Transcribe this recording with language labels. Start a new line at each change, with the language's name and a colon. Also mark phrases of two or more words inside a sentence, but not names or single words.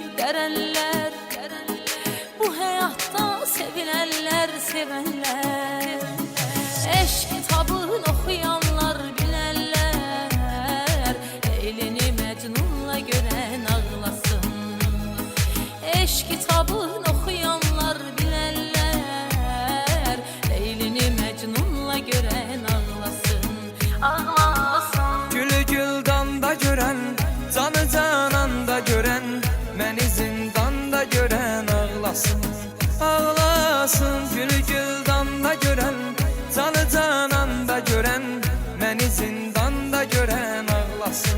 Turkish: derenler, bu hayatta sevilenler, sevenler, eşk kitabını okuyanlar, bilenler, Leylini Mecnun'la gören ağlasın. Eşk kitabını okuyanlar, bilenler, Leylini Mecnun'la gören ağlasın. Ağlasın.
Azerbaijani: gülü güldanda görən, canı cananda görən, məni zindanda görən ağlasın. Ağlasın, gülü güldanda görən, canı cananda görən, məni zindanda görən ağlasın.